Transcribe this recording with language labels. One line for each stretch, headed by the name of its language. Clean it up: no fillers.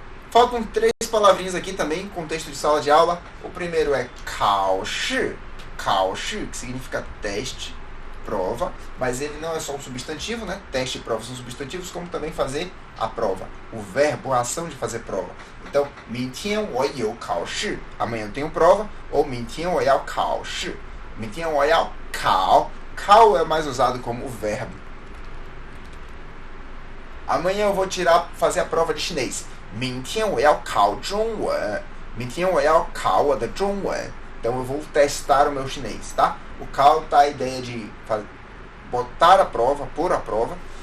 Portuguese: Faltam 3 palavrinhas aqui também, contexto de sala de aula. O primeiro é 考试, que significa teste, prova, mas ele não é só um substantivo, né? Teste e prova são substantivos, como também fazer a prova. O verbo, a ação de fazer prova. Então,
Chinese: 明天我有考试,
Portuguese: amanhã eu tenho prova, ou
Chinese: 明天我要考试, 明天我要考.
Portuguese: 考é mais usado como verbo. Amanhã eu vou fazer a prova de chinês.
Chinese: 明天我要考中文.明天我要考我的中文.
Portuguese: Então eu vou testar o meu chinês, tá? O考tá a ideia de botar a prova, pôr a prova.